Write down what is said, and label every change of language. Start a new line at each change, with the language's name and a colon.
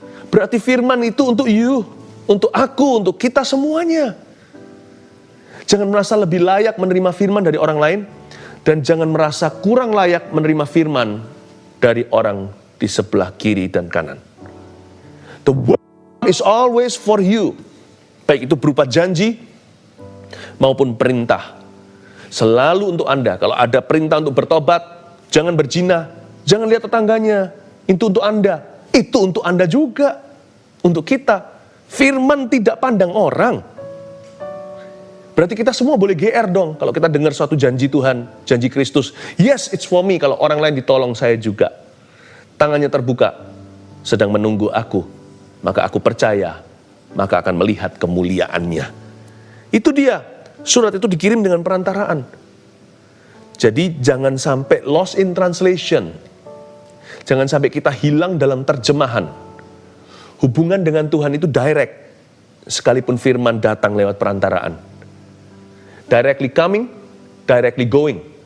Indonesian: Berarti firman itu untuk
English: you,
Indonesian: untuk aku, untuk kita semuanya. Jangan merasa lebih layak menerima firman dari orang lain, dan jangan merasa kurang layak menerima firman dari orang di sebelah kiri dan kanan.
English: The word is always for you.
Indonesian: Baik itu berupa janji maupun perintah. Selalu untuk Anda. Kalau ada perintah untuk bertobat, jangan berzina, jangan lihat tetangganya. Itu untuk Anda. Itu untuk Anda juga. Untuk kita. Firman tidak pandang orang. Berarti kita semua boleh GR dong kalau kita dengar suatu janji Tuhan, janji Kristus.
English: Yes, it's for me.
Indonesian: Kalau orang lain ditolong, saya juga. Tangannya terbuka, sedang menunggu aku. Maka aku percaya, maka akan melihat kemuliaannya. Itu dia. Surat itu dikirim dengan perantaraan. Jadi jangan sampai
English: lost in translation.
Indonesian: Jangan sampai kita hilang dalam terjemahan. Hubungan dengan Tuhan itu direct. Sekalipun firman datang lewat perantaraan.
English: Directly coming, directly going.